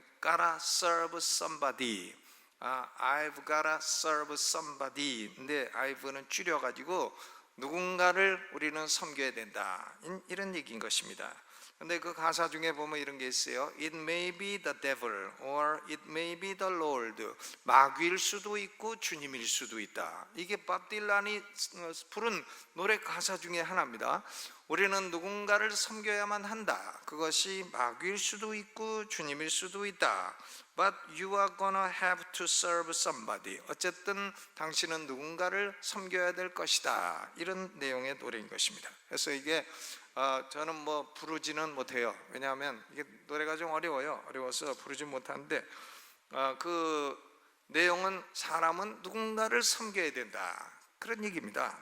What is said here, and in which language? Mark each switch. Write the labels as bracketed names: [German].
[English] gotta serve somebody. I've gotta serve somebody. [Korean] 근데 I've는 줄여가지고 누군가를 우리는 섬겨야 된다, 이런 얘기인 것입니다. 근데 그 가사 중에 보면 이런 게 있어요. [English] It may be the devil or it may be the Lord. [Korean] 마귀일 수도 있고 주님일 수도 있다. 이게 밥 딜란이 부른 노래 가사 중에 하나입니다. 우리는 누군가를 섬겨야만 한다. 그것이 마귀일 수도 있고 주님일 수도 있다. [English] But you are gonna have to serve somebody. [Korean] 어쨌든 당신은 누군가를 섬겨야 될 것이다. 이런 내용의 노래인 것입니다. 그래서 이게 저는 부르지는 못해요. 왜냐하면 이게 노래가 좀 어려워서 부르지 못하는데, 그 내용은 사람은 누군가를 섬겨야 된다, 그런 얘기입니다.